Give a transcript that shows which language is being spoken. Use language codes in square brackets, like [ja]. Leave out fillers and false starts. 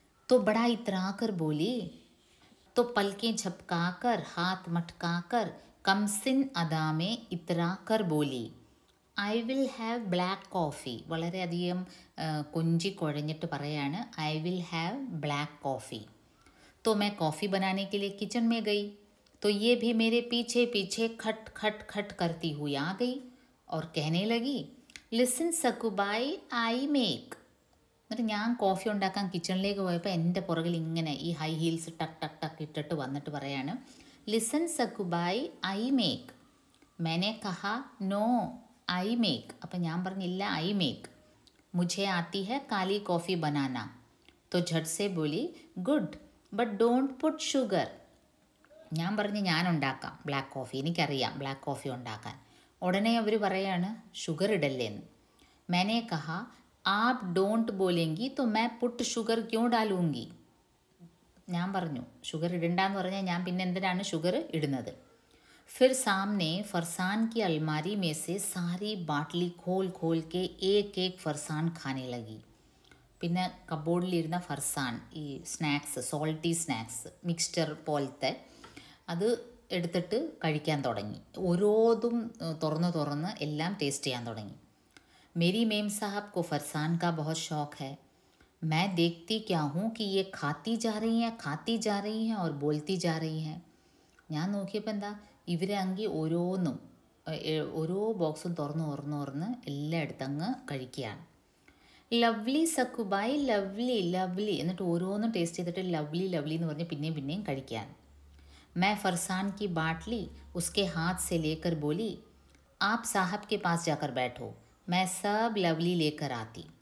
[hi] तो बड़ा इतराकर बोली. तो पलकें झपकाकर हाथ मटकाकर कमसिन अदा में इतराकर बोली, [en] I will have black coffee. [ml] വളരെയധികം കൊഞ്ചി കുഴഞ്ഞിട്ട് പറയാണ്, [en] I will have black coffee. [hi] तो मैं कॉफ़ी बनाने के लिए किचन में गई तो ये भी मेरे पीछे पीछे खट खट खट करती हुई आ गई और कहने लगी, [en] Listen Sakubai I make. [ml] എന്നിട്ട് ഞാൻ കോഫി ഉണ്ടാക്കാൻ കിച്ചണിലേക്ക് പോയപ്പോൾ എൻ്റെ പുറകിൽ ഇങ്ങനെ ഈ ഹൈ ഹീൽസ് ടക്ക് ടക്ക് ടക്ക് ഇട്ടിട്ട് വന്നിട്ട് പറയാണ്, [en] Listen Sakubai I make. [hi] मैंने कहा [en] No I make. [ml] അപ്പം ഞാൻ പറഞ്ഞില്ല ഐ മേക്ക്. [hi] मुझे आती है काली कॉफ़ी बनाना. तो झट से बोली, [en] Good but don't put sugar. [ml] ഞാൻ പറഞ്ഞു ഞാൻ ഉണ്ടാക്കാം ബ്ലാക്ക് കോഫി, എനിക്കറിയാം ബ്ലാക്ക് കോഫി ഉണ്ടാക്കാൻ. ഉടനെ അവർ പറയാണ് ഷുഗർ ഇടല്ലേന്ന്. [hi] मैंने कहा आप डोंट बोलेंगी तो मैं पुट शुगर क्यों डालूंगी. [ml] ഞാൻ പറഞ്ഞു ഷുഗർ ഇടണ്ടെന്ന് പറഞ്ഞാൽ ഞാൻ പിന്നെ എന്തിനാണ് ഷുഗർ ഇടുന്നത്. [hi] फिर सामने फरसान की अलमारी में से सारी बाटली खोल खोल के एक एक फरसान खाने लगी. [ml] പിന്നെ കബോർഡിലിരുന്ന ഫർസാൻ, ഈ സ്നാക്സ്, സോൾട്ടി സ്നാക്സ് മിക്സ്ചർ പോലത്തെ, അത് എടുത്തിട്ട് കഴിക്കാൻ തുടങ്ങി. ഓരോതും തുറന്ന് തുറന്ന് എല്ലാം ടേസ്റ്റ് ചെയ്യാൻ തുടങ്ങി. [hi] मेरी मेम साहब को फरसान का बहुत शौक़ है. मैं देखती क्या हूँ कि ये खाती जा रही हैं और बोलती जा रही हैं. [ml] ഞാൻ നോക്കിയപ്പോൾ എന്താ, ഇവരാണെങ്കിൽ ഓരോ ബോക്സും തുറന്ന് എല്ലായിടത്തങ്ങ് കഴിക്കുകയാണ്. ലവ്ലി സക്കുബായി ലവ്ലി ലവ്ലി എന്നിട്ട് ഓരോന്നും ടേസ്റ്റ് ചെയ്തിട്ട് ലവ്ലി ലവ്ലി എന്ന് പറഞ്ഞ് പിന്നെയും കഴിക്കാൻ. [hi] मैं फरसान की बाटली उसके हाथ से लेकर बोली, आप साहब के पास जाकर बैठो, मैं सब लवली लेकर आती.